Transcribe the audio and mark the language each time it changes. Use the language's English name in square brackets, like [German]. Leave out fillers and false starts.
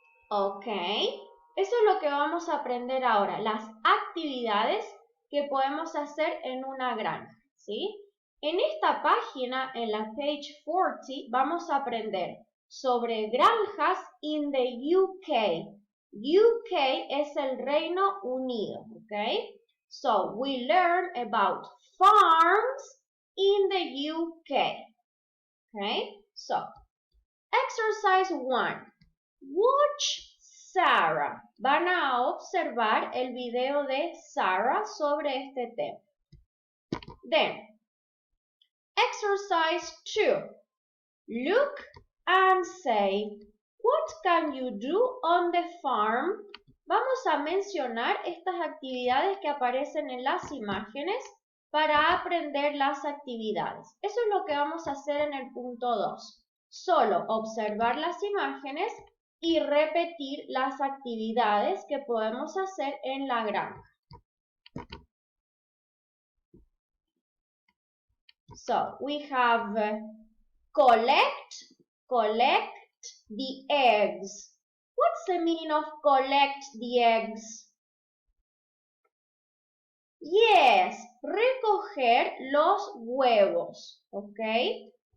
[Spanish] Ok, eso es lo que vamos a aprender ahora, las actividades que podemos hacer en una granja, ¿sí? En esta página, en la page 40, vamos a aprender sobre granjas [English] in the UK. [Spanish] UK es el Reino Unido, ¿ok? [English] So we learn about farms in the UK. Okay, so exercise 1. Watch Sarah. [Spanish] Van a observar el video de Sarah sobre este tema. [English] Then, exercise 2. Look and say, what can you do on the farm? [Spanish] Vamos a mencionar estas actividades que aparecen en las imágenes para aprender las actividades. Eso es lo que vamos a hacer en el punto 2. Solo observar las imágenes y repetir las actividades que podemos hacer en la granja. [English] So, we have collect the eggs. What's the meaning of collect the eggs? [Spanish] Yes, recoger los huevos, okay?